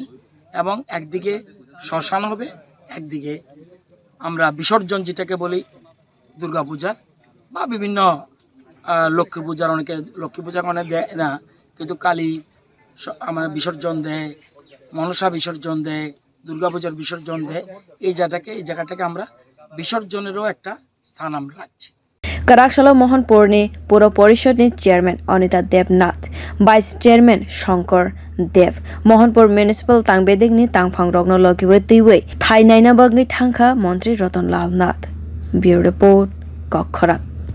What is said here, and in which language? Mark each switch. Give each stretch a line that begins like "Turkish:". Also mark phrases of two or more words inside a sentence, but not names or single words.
Bangla: এবং একদিকে শ্মশান হবে, একদিকে আমরা বিসর্জন যেটাকে বলি দুর্গাপূজার বা বিভিন্ন লক্ষ্মী পূজার, অনেকে লক্ষ্মী পূজা অনেক দেয় না, কিন্তু কালী আমাদের বিসর্জন দেয়, মনসা বিসর্জন দেয়, দুর্গাপূজার বিসর্জন দেয়। এই জায়গাটাকে আমরা বিসর্জনেরও একটা স্থান আমরা রাখছি।
Kok Borok: kwrak salo Mohanpur ni
Bangla: পৌর পরিষদ
Kok Borok: ni chairman Anita Devnath,
English: vice chairman
Kok Borok: Shankar Dev, Mohanpur municipal tang bedegni tangphang rogno logiwe tiwe thai naina bagwi thangkha montri Ratan Lal Nath.
English: Bureau report, kwrak.